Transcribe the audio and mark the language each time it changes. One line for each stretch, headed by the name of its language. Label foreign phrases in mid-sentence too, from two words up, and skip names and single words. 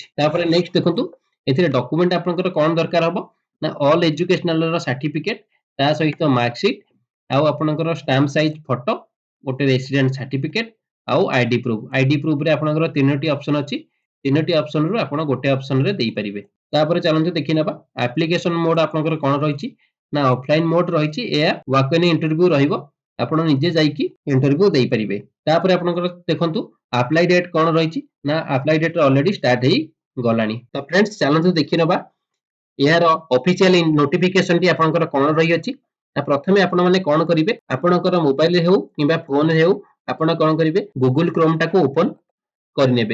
Odia: ତାପରେ ନେକ୍ସଟ ଦେଖନ୍ତୁ ଏଥିରେ ଡକ୍ୟୁମେଣ୍ଟ ଆପଣଙ୍କର କଣ ଦରକାର ହେବ ନା
English: all educational
Odia: ର ସର୍ଟିଫିକେଟ ତା ସହିତ ମାର୍କସିଟ ଆ ଆପଣଙ୍କର
English: stamp size photo
Odia: ଗୋଟେ
English: resident certificate
Odia: ଆଉ
English: ID proof
Odia: ରେ ଆପଣଙ୍କର ତିନୋଟି ଅପସନ ଅଛି। ତିନୋଟି ଅପସନ ରୁ ଆପଣ ଗୋଟେ ଅପସନ ରେ ଦେଇ ପାରିବେ। ତାପରେ ଚାଲନ୍ତୁ ଦେଖି ନବା
English: application mode
Odia: ଆପଣଙ୍କର କଣ ରହିଛି ନା
English: offline mode
Odia: ରହିଛି ୟା
English: walk in interview
Odia: ରହିବ। ଆପଣ ନିଜେ ଯାଇକି ଇଣ୍ଟରଭ୍ୟୁ ଦେଇ ପାରିବେ। ତାପରେ ଆପଣଙ୍କର ଦେଖନ୍ତୁ
English: apply date
Odia: କଣ ରହିଛି ନା
English: apply date already start
Odia: ହେଇ ଗଲାଣି। ତ ଫ୍ରେଣ୍ଡସ ଚାଲନ୍ତୁ ଦେଖି ନବା ଯାର
English: official notification
Odia: ଟି ଆପଣଙ୍କର କଣ ରହି ଅଛି। ପ୍ରଥମେ ଆପଣ ମାନେ କଣ କରିବେ ଆପଣଙ୍କର ମୋବାଇଲ ରେ ହେଉ କିମ୍ବା ଫୋନ ରେ ହେଉ ଆପଣ କଣ କରିବେ ଗୁଗଲ କ୍ରୋମ ଟାକୁ ଓପନ କରିନେବେ।